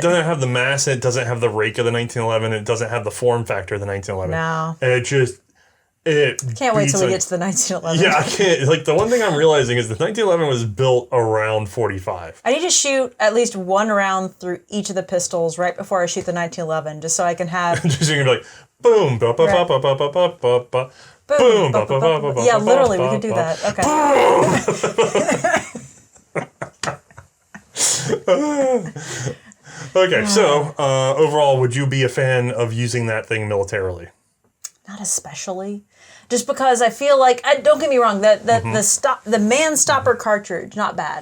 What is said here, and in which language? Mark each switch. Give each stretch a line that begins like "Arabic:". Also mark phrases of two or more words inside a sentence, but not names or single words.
English: It doesn't have the mass, it doesn't have the rake of the 1911, it doesn't have the form factor of the 1911. No. And can't wait till we get to the 1911. Yeah, I can't. Like, the one thing I'm realizing is the 1911 was built around 45. I need to shoot at least one round through each of the pistols right before I shoot the 1911, just so I can have. Just so you can be like, boom, ba ba ba ba ba ba ba ba ba. Boom, ba ba ba ba ba. Yeah, literally, we could do that. Okay. Okay, so overall, would you be a fan of using that thing militarily? Not especially. Just because I feel like, don't get me wrong, the man stopper cartridge, not bad.